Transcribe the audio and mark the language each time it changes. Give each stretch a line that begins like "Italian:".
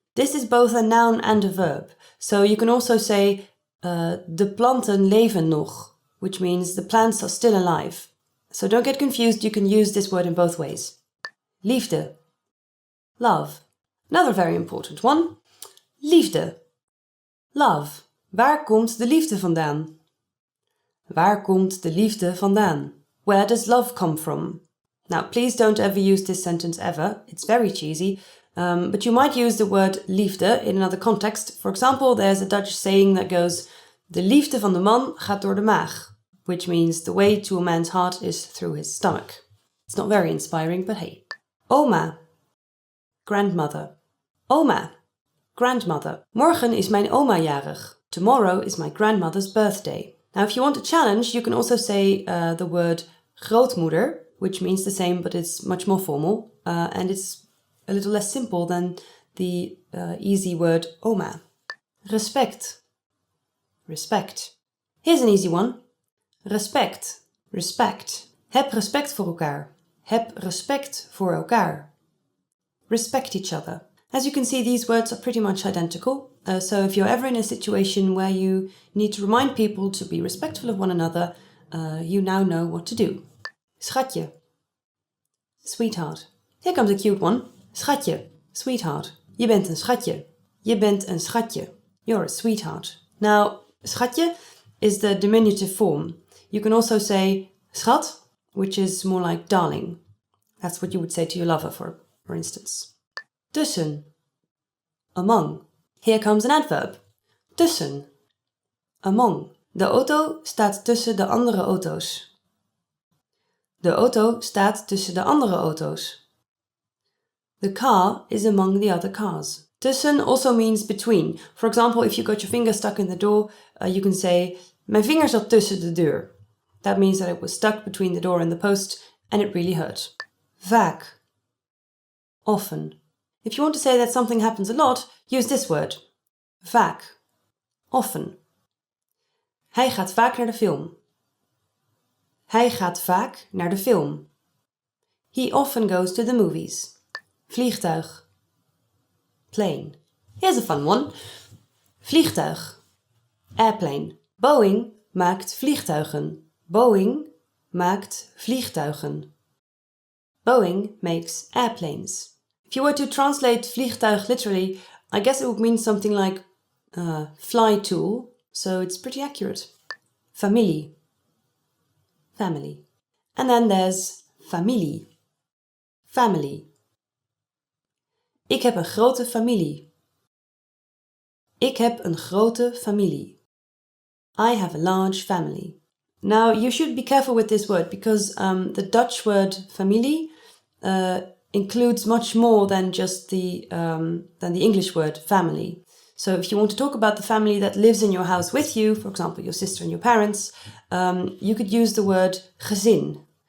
English: This is both a noun and a verb. So you can also say
Dutch: de planten leven nog,
English: which means the plants are still alive. So don't get confused, you can use this word in both ways. Liefde. Love. Another very important one. Liefde. Love.
Dutch: Waar komt de liefde vandaan? Waar komt de liefde vandaan?
English: Where does love come from? Now, please don't ever use this sentence ever. It's very cheesy. But you might use the word liefde in another context. For example, there's a Dutch saying that goes,
Dutch: de liefde van de man gaat door de maag,
English: which means the way to a man's heart is through his stomach. It's not very inspiring, but hey. Oma. Grandmother. Oma. Grandmother.
Dutch: Morgen is mijn oma jarig.
English: Tomorrow is my grandmother's birthday. Now, if you want a challenge, you can also say the word grootmoeder, which means the same, but it's much more formal. And it's a little less simple than the easy word oma. Respect. Respect. Here's an easy one. Respect. Respect.
Dutch: Heb respect voor elkaar. Heb respect voor elkaar.
English: Respect each other. As you can see, these words are pretty much identical. So if you're ever in a situation where you need to remind people to be respectful of one another, you now know what to do. Schatje. Sweetheart. Here comes a cute one. Schatje. Sweetheart.
Dutch: Je bent een schatje. Je bent een schatje.
English: You're a sweetheart. Now, schatje is the diminutive form. You can also say schat, which is more like darling. That's what you would say to your lover, for instance. Tussen. Among. Here comes an adverb. Tussen. Among.
Dutch: De auto staat tussen de andere auto's. De auto staat tussen de andere auto's.
English: The car is among the other cars. Tussen also means between. For example, if you got your finger stuck in the door, you can say,
Dutch: mijn vinger zat tussen de deur.
English: That means that it was stuck between the door and the post, and it really hurt. Vaak. Often. If you want to say that something happens a lot, use this word. Vaak. Often.
Dutch: Hij gaat vaak naar de film. Hij gaat vaak naar de film.
English: He often goes to the movies. Vliegtuig. Plane. Here's a fun one. Vliegtuig. Airplane.
Dutch: Boeing maakt vliegtuigen. Boeing maakt vliegtuigen.
English: Boeing makes airplanes. If you were to translate vliegtuig literally, I guess it would mean something like fly tool, so it's pretty accurate. Familie. Family. And then there's familie. Family.
Dutch: Ik heb een grote familie. Ik heb een grote familie.
English: I have a large family. Now, you should be careful with this word because the Dutch word familie includes much more than just the English word family. So if you want to talk about the family that lives in your house with you, for example, your sister and your parents, you could use the word gezin.